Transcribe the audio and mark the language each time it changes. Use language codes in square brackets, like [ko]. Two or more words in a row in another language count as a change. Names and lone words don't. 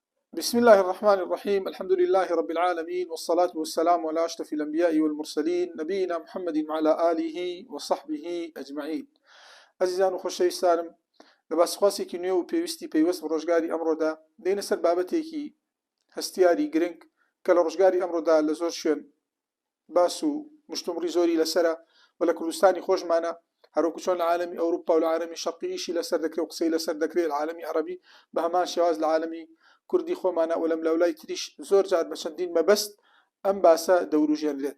[ar] بسم الله الرحمن الرحيم. الحمد لله رب العالمين، والصلاة والسلام على أشرف الأنبياء والمرسلين نبينا محمد وعلى آله وصحبه أجمعين. [ckb] عزیزان و خۆشەویستانم، لە باسخواسێکی نوێ و پێویستی پەیوەست بە ڕۆژگاری ئەمڕۆدا دێنە سەر بابەتێکی هەستیاری گرنگ کە لە ڕۆژگاری ئەمڕۆدا لە زۆر شوێن باس و مشتومڕی زۆری لەسرە و لە کوردستانی خۆشمانە، هەروەکو چۆن لە عالەمی ئەوروپا و لە عالەمی شەرقیشی لەسەر دەکرێت و قسەی لەسەر دەکرێت لە عالەمی عەرەبی بە هەمان شێواز لە عالەمی کوردی خۆمانە و لەم لەولای تریش زۆر جار بە چەندین مەبەست ئەم باسە دەوروژێنرێت.